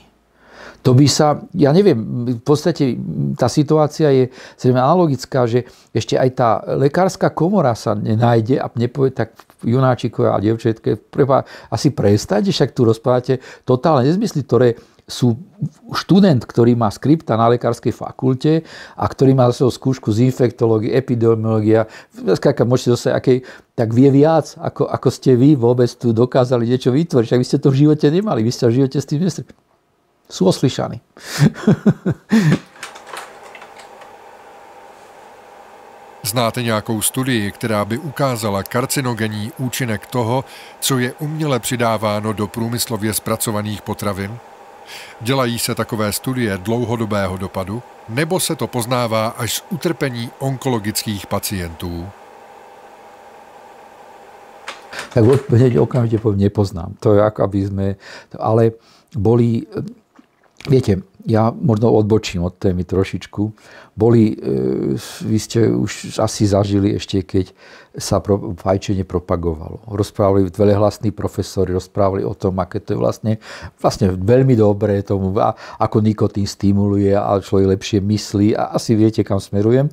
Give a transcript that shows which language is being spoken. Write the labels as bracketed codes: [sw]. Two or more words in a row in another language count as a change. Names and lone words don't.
[sk] To by sa, ja neviem, v podstate tá situácia je zrejme analogická, že ešte aj tá lekárska komora sa nenájde a nepovie tak junáčikové a dievčatke, asi prestať, však tu rozprávate totálne nezmysly, ktoré sú študent, ktorý má skripta na lekárskej fakulte a ktorý má zase skúšku z infektológie, epidemiológia, môžete dostať akej, tak vie viac, ako ste vy vôbec tu dokázali niečo vytvoriť. Však vy ste to v živote nemali, vy ste v živote s tým nestretli. Sú oslyšaní. [cs] Znáte nějakou studii, která by ukázala karcinogenní účinek toho, co je uměle přidáváno do průmyslově zpracovaných potravin? Dělají se takové studie dlouhodobého dopadu, nebo se to poznává až z utrpení onkologických pacientů? [sk] Tak okamžite poviem, nepoznám. To je ako aby sme... Ale boli... Viete, ja možno odbočím od témy trošičku. Vy ste už asi zažili ešte, keď sa fajčenie propagovalo. Rozprávali veľehlasní profesori, rozprávali o tom, aké to je vlastne veľmi dobré tomu, ako nikotín stimuluje a človek lepšie myslí a asi viete, kam smerujem.